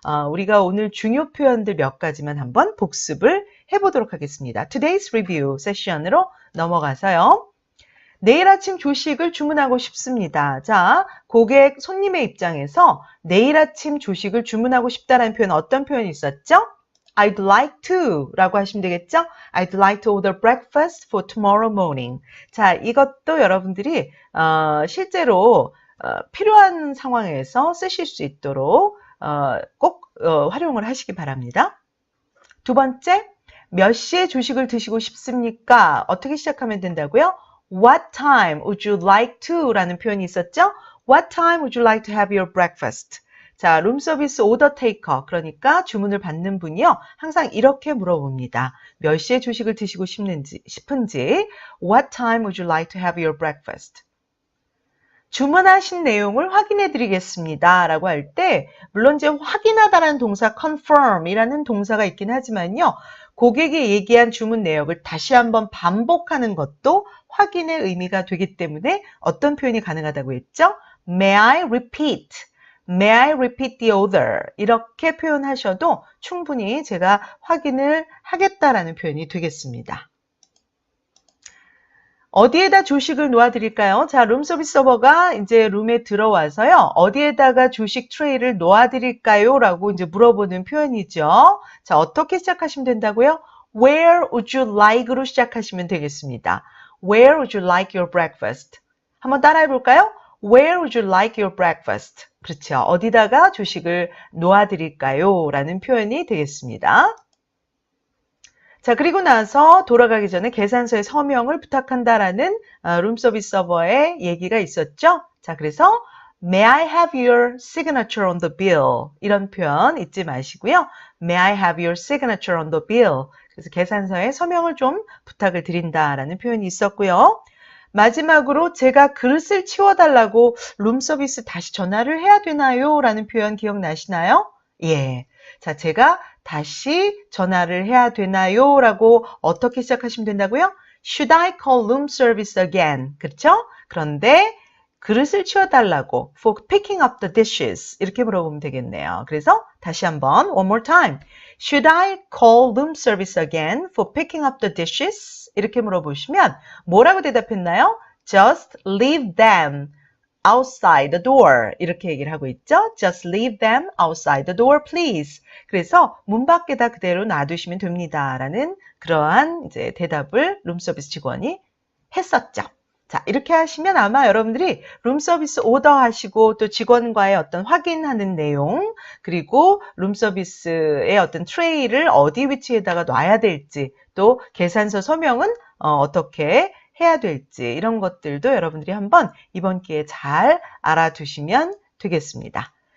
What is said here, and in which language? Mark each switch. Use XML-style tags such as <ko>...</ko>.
<ko>우리가 오늘 중요 표현들 몇 가지만 한번 복습을 해보도록 하겠습니다.</ko> <en>Today's Review</en> <ko>세션으로 넘어가서요. 내일 아침 조식을 주문하고 싶습니다. 자, 고객, 손님의 입장에서 내일 아침 조식을 주문하고 싶다라는 표현 어떤 표현이 있었죠?</ko> <en>I'd like to</en> <ko>라고 하시면 되겠죠?</ko> <en>I'd like to order breakfast for tomorrow morning.</en> <ko>자, 이것도 여러분들이 실제로 필요한 상황에서 쓰실 수 있도록 꼭 활용을 하시기 바랍니다. 두 번째, 몇 시에 조식을 드시고 싶습니까? 어떻게 시작하면 된다고요?</ko> <en>What time would you like to?</en> <ko>라는 표현이 있었죠?</ko> <en>What time would you like to have your breakfast?</en> <ko>자, 룸서비스 오더 테이커, 그러니까 주문을 받는 분이요. 항상 이렇게 물어봅니다. 몇 시에 조식을 드시고 싶은지</ko> <en>What time would you like to have your breakfast?</en> <ko>주문하신 내용을 확인해 드리겠습니다. 라고 할 때 물론 이제 확인하다라는 동사 confirm 이라는 동사가 있긴 하지만요. 고객이 얘기한 주문 내역을 다시 한번 반복하는 것도 확인의 의미가 되기 때문에 어떤 표현이 가능하다고 했죠?</ko> <en>May I repeat? May I repeat the order?</en> <ko>이렇게 표현하셔도 충분히 제가 확인을 하겠다라는 표현이 되겠습니다. 어디에다 조식을 놓아드릴까요? 자, 룸서비스 서버가 이제 룸에 들어와서요. 어디에다가 조식 트레이를 놓아드릴까요? 라고 이제 물어보는 표현이죠. 자, 어떻게 시작하시면 된다고요?</ko> <en>Where would you like로</en> <ko>시작하시면 되겠습니다.</ko> <en>Where would you like your breakfast?</en> <ko>한번 따라해 볼까요?</ko> <en>Where would you like your breakfast?</en> <ko>그렇죠. 어디다가 조식을 놓아드릴까요? 라는 표현이 되겠습니다. 자, 그리고 나서 돌아가기 전에 계산서에 서명을 부탁한다라는 룸서비스 서버의 얘기가 있었죠. 자, 그래서</ko> <en>May I have your signature on the bill?</en> <ko>이런 표현 잊지 마시고요.</ko> <en>May I have your signature on the bill?</en> <ko>그래서 계산서에 서명을 좀 부탁을 드린다라는 표현이 있었고요. 마지막으로 제가 그릇을 치워달라고 룸서비스 다시 전화를 해야 되나요? 라는 표현 기억나시나요? 예. 자, 제가 다시 전화를 해야 되나요? 라고 어떻게 시작하시면 된다고요?</ko> <en>Should I call room service again?</en> <ko>그렇죠? 그런데 그릇을 치워달라고</ko> <en>for picking up the dishes</en> <ko>이렇게 물어보면 되겠네요. 그래서 다시 한번</ko> <en>one more time. Should I call room service again for picking up the dishes?</en> <ko>이렇게 물어보시면 뭐라고 대답했나요?</ko> <en>Just leave them outside the door</en> <ko>이렇게 얘기를 하고 있죠.</ko> <en>Just leave them outside the door, please.</en> <ko>그래서 문 밖에다 그대로 놔두시면 됩니다. 라는 그러한 이제 대답을 룸서비스 직원이 했었죠. 자, 이렇게 하시면 아마 여러분들이 룸서비스 오더 하시고 또 직원과의 어떤 확인하는 내용 그리고 룸서비스의 어떤 트레이를 어디 위치에다가 놔야 될지 또 계산서 서명은 어떻게 해야 될지 이런 것들도 여러분들이 한번 이번 기회에 잘 알아두시면 되겠습니다.</ko>